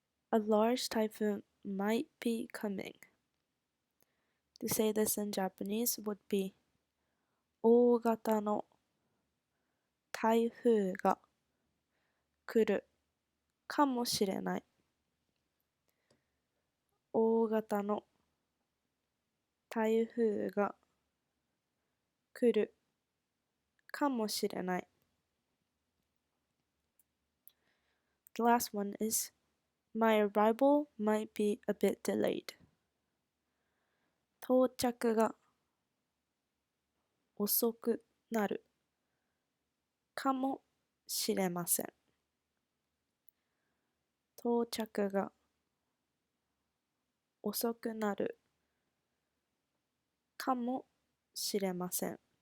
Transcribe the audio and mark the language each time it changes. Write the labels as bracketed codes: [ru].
[en] A large typhoon might be coming. To say this in Japanese would be [ja] 大型の台風が来るかもしれない。大型の台風が来るかもしれない。 [en] The last one is my arrival might be a bit delayed. [ja] 到着が遅くなるかもしれません。到着が遅くなるかもしれません。